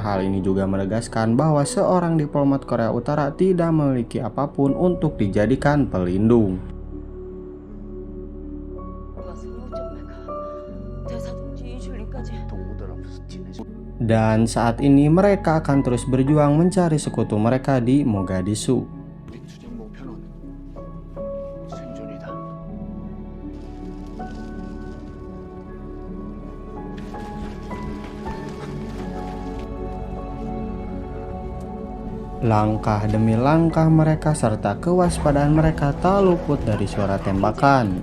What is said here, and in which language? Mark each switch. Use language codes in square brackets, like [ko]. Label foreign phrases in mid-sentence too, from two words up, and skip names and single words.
[id] Hal ini juga menegaskan bahwa seorang diplomat Korea Utara tidak memiliki apapun untuk dijadikan pelindung. Dan saat ini mereka akan terus berjuang mencari sekutu mereka di Mogadishu. [ko] 우리 추정 목표는 생존이다. [id] Langkah demi langkah mereka serta kewaspadaan mereka tak luput dari suara tembakan.